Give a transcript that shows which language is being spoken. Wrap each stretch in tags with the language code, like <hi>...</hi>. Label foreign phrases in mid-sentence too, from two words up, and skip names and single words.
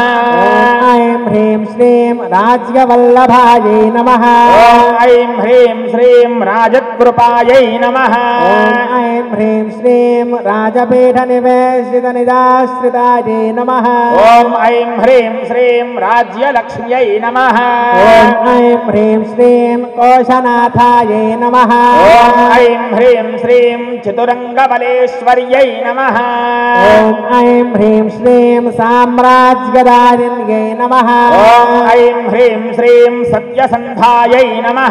<sa>ఓం ఐం హ్రీం శ్రీం రాజ్యవల్లభాయై నమః ఓం ఐం హ్రీం శ్రీం రాజత్కృపాయై నమః ఓం ఐం హ్రీం శ్రీం రాజపీఠనివేశితనిదాశ్రితాయై నమః ఓం ఐం హ్రీం శ్రీం రాజ్యలక్ష్మ్యై నమః ఓం ऐं ह्रीं श्रीं कोशनाथायै नमः ॐ ऐं ह्रीं श्रीं चतुरङ्गबलेश्वर्यै नमः ॐ ऐं ह्रीं श्रीं साम्राज्यदारिण्यै नमः ॐ ऐं ह्रीं श्रीं सत्यसन्धायै नमः</sa>